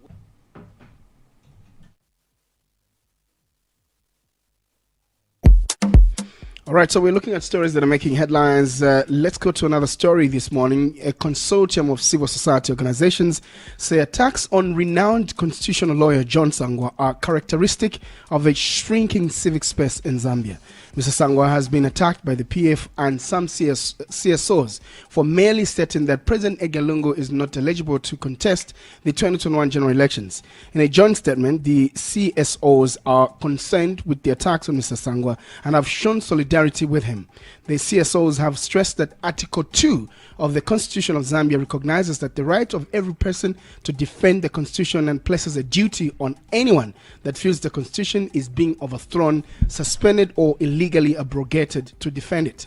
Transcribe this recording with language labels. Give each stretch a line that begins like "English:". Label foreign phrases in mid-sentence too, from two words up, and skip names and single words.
English: All right, so we're looking at stories that are making headlines. Let's go to another story this morning. A consortium of civil society organizations say attacks on renowned constitutional lawyer John Sangwa are characteristic of a shrinking civic space in Zambia. Mr. Sangwa has been attacked by the PF and some CSOs for merely stating that President Edgar Lungu is not eligible to contest the 2021 general elections. In a joint statement, the CSOs are concerned with the attacks on Mr. Sangwa and have shown solidarity with him. The CSOs have stressed that Article 2 of the Constitution of Zambia recognizes that the right of every person to defend the Constitution and places a duty on anyone that feels the Constitution is being overthrown, suspended, or illegally abrogated to defend it.